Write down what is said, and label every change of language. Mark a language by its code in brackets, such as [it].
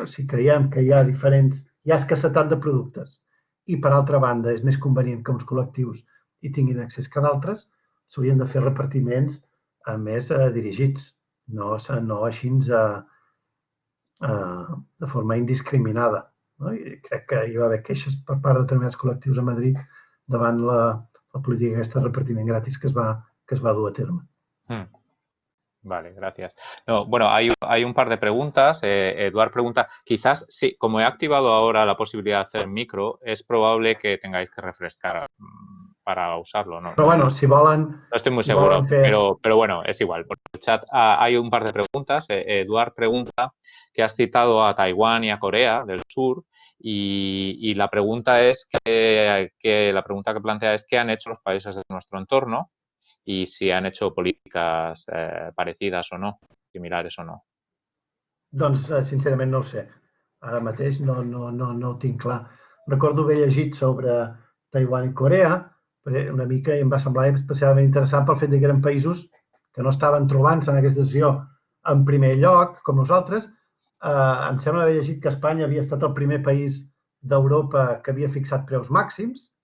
[ca] Si creiem que hi ha escassetat de productes i, per altra banda, és més convenient que uns col·lectius hi tinguin accés que d'altres, s'haurien de fer repartiments més dirigits, no així de forma indiscriminada. No? I crec que hi va haver queixes per part de determinats col·lectius a Madrid davant la política aquesta de repartiment gratis que es va dur a terme. [es] Vale, gracias. No, bueno, hay un par de preguntas. Eduard pregunta, quizás, sí, como he activado ahora la posibilidad de hacer micro, es probable que tengáis que refrescar para usarlo, ¿no? Pero bueno, [ca] si volen... [es] No estoy muy seguro, pero bueno, es igual. Por el chat hay un par de preguntas. Eduard pregunta que has citado a Taiwán y a Corea del Sur y la pregunta es la pregunta que plantea es qué han hecho los países de nuestro entorno y si han hecho políticas parecidas o no, similares o no. [ca] Doncs, sincerament, no ho sé. Ara mateix no ho tinc clar. Recordo haver llegit sobre Taiwan i Corea, una mica, i em va semblar especialment interessant pel fet que eren països que no estaven trobant-se en aquesta decisió en primer lloc, com nosaltres. Em sembla haver llegit que Espanya havia estat el primer país d'Europa que havia fixat preus màxims.